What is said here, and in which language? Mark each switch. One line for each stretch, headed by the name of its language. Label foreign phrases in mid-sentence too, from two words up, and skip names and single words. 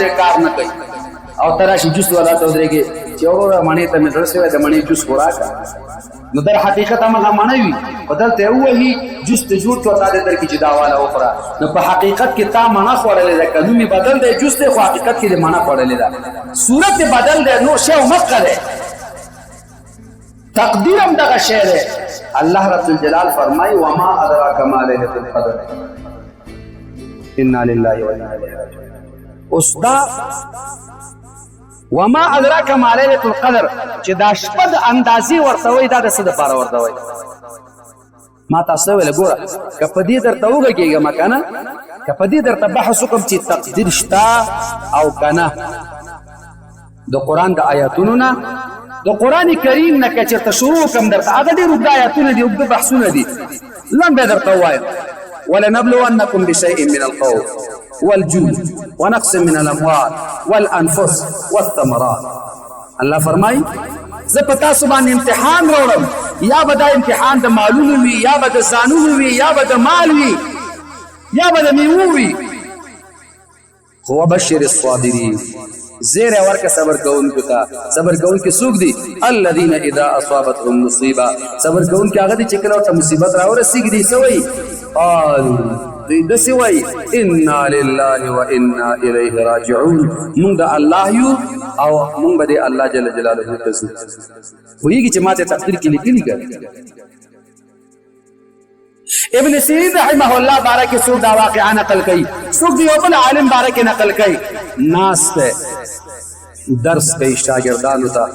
Pashto: یې کار نه کوي او ته راشي جوس والا ته ودرېږې چې وروره مڼې ته مې زړه شوی د مڼې جوس خو راکړه، نو در حقیقت همغه مڼه وي خو دلته یې ووهي جوس ته جوړ کړو تا دې درکړي چې دا واله وخوره، نو په حقیقت کې تا مڼه خوړلې ده، که نوم یې بدل دی جوس دی خو حقیقت کې دې مڼه خوړلې ده، صورت یې بدل دی، نور شی ومقه دی، تقدیر هم دغه شی دی.
Arabic: الله رب الجلال فرمای وما ادراک ما لیلة القدر انا لله وانا الیه راجعون.
Pashto: اوس دا
Arabic: وما ادراک ما لیلة القدر
Pashto: چې دا شپه د اندازې ورته وایي دا د څه دپاره ورته وایي؟ ما تاسو ویل ګوره که په دې درته وغږېږم که نه، که په دې درته بحث وکړم چې تقدیر شته او که نه د قرآن د آیاتونو نه، د قرآن کریم نه که چېرته شروع کړم درته هغه ډېر اوږده آیاتونه دي، اوږده بحثونه دي، لنډ به درته ووایم.
Arabic: ولنبلونکم بشیء من الخوف والجوع ونقص من الاموال والانفس والثمرات.
Pashto: الله فرمایي زه په تاسو باندې امتحان راوړم، یا به دا امتحان د مالونو وي، یا به د ځانونو وي، یا به د مال وي، یا به د میوو وي. خو
Arabic: وبشر الصابرین،
Pashto: زیره ورکه صبر کوونکو ته. صبر کوونکي څوک دي؟
Arabic: الذین اذا اصابتهم مصیبه،
Pashto: صبر کوونکي هغه دي چې کله ورته مصیبت راورسېږي دوی څه وایي؟ قالوا، دوی داسې وایي
Arabic: انا لله وانا الیه راجعون،
Pashto: موږ د الله یو او موږ به د الله
Arabic: جل جلاله
Pashto: ته ځو. پوهېږي چې ما ته تقدیر کې لیکلي که ابن سیرین
Arabic: رحمه الله
Pashto: باره کې څوک دا واقعه نقل کوي، څوک د یو بل عالم باره کې نقل کوي، ناست دی درس کوي شاګردانو ته.